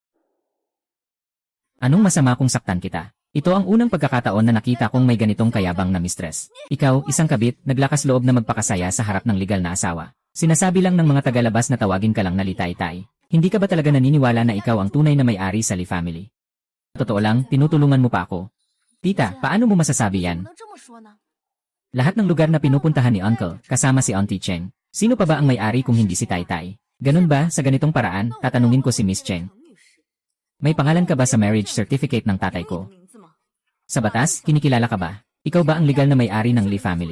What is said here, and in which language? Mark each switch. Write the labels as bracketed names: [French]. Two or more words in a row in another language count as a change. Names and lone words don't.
[Filipino] Anong masama kung saktan kita? Ito ang unang pagkakataon na nakita kong may ganitong kayabang na mistress. Ikaw, isang kabit, naglakas loob na magpakasaya sa harap ng legal na asawa. Sinasabi lang ng mga tagalabas na tawagin ka lang na litay-tay. Hindi ka ba talaga naniniwala na ikaw ang tunay na may-ari sa Li family? Totoo lang, tinutulungan mo pa ako. Tita, paano mo masasabi [Chinese] 怎 [Filipino] yan? [Chinese] 么能这么说呢？ [Filipino] Lahat ng lugar na pinupuntahan ni Uncle, kasama si Auntie Cheng. Sino pa ba ang may-ari kung hindi si Tai Tai? Ganun ba, sa ganitong paraan, tatanungin ko si Miss Cheng. May pangalan ka ba sa [English] marriage certificate [Filipino] ng tatay ko? [Chinese] 名字吗？ [Filipino] Sa batas, kinikilala ka ba? Ikaw ba ang legal na may-ari ng Li family?